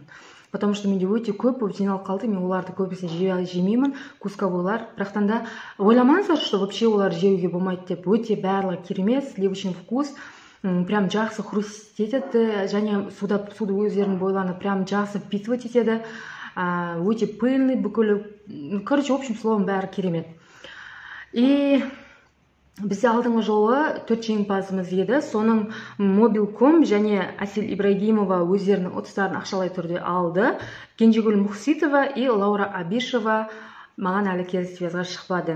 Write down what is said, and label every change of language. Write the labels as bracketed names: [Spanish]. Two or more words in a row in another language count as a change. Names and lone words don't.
[Kazakh] Потому что менде өте көп жиналып қалды, мен оларды көбісін жемеймін, кусковойлар. Бірақтан да ойламаңыздар, [Russian] что вообще [Kazakh] олар жеуге болмайды деп. Өте барлығы керемет, [Russian] сливочный вкус. [Kazakh] Прям жақсы хрустеть етеді, және суды өздерінің бойланып, прям жақсы впитывать етеді. Өте пыльный, бүкілі, короче, [Russian] в общем, словом, [Kazakh] бәрі керемет. И бізде алдыңғы жолы 4 жеңімпазымыз еді. Соның Мобилком және Асел Ибрагимова өздерінің ұтыстарын ақшалай түрде алды. Кенжегүл Мұхситова и Лаура Абишева маған әлі келіссөзге шықпады.